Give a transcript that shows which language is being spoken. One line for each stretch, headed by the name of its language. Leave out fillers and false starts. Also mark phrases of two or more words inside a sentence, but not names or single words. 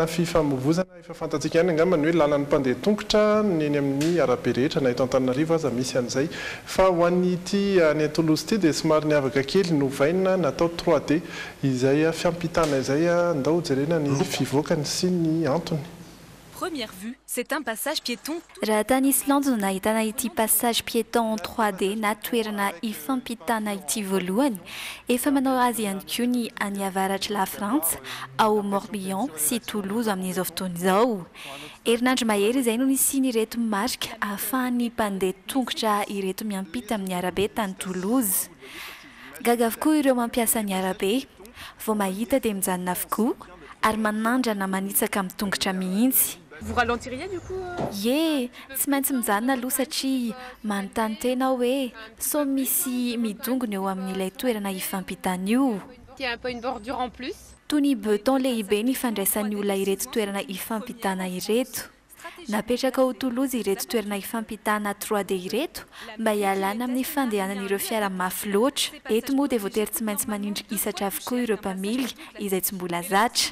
Malagasy: fifamoivoizana efa fantatsika ihany angambany hoe lalany mpandeha tongotra neny amin'ny arabe rehetra na eto Antananarivo aza misy an'izay fa ho an'ity any Toulouse ity dia somary niavaka kely novaina natao 3D izay fiampitana izay andao jerena ny fivoakany sy ny antony.
French: Première vue, c'est un passage piéton.
Malagasy: Raha tany Islande no nahitana ity
French: passage piéton en 3D
Malagasy: na toerana ifampitana ity voalohany efa manao azy ihany koa ny any avaratra la Frantsa ao Morbihan sy Toulouse amin'izao fotoana izao. Herinandro mahery izay no nisiany ireto marika ahafahan'ny mpandeha tongotra ireto miampita amin'ny arabe tany Toulouse. Gaga avokoa ireo mampiasa ny arabe, vao mahita dia mijanona avokoa ary manandrana manitsaka amin'ny tongotra mihitsy.
French: Vous ralentiriez du coup Ye,
Malagasy: tsy maintsy mijanona aloha satria manontany tena hoe sao misy midongona eo amin'ilay toerana ifampitana io.
French: Il y a un peu une bordure en plus.
Malagasy: Toy ny beton lehibe ny fandraisan'ny olona ireto toerana ifampitana ireto. Napetraka ao Toulouse ireto toerana ifampitana 3D ireto mba hialana amin'ny fandehanan'ireo fiara mafy loatra. Eto moa dia voatery tsy maintsy manindry isatra avokoa ireo mpamily izay tsy mbola zatra.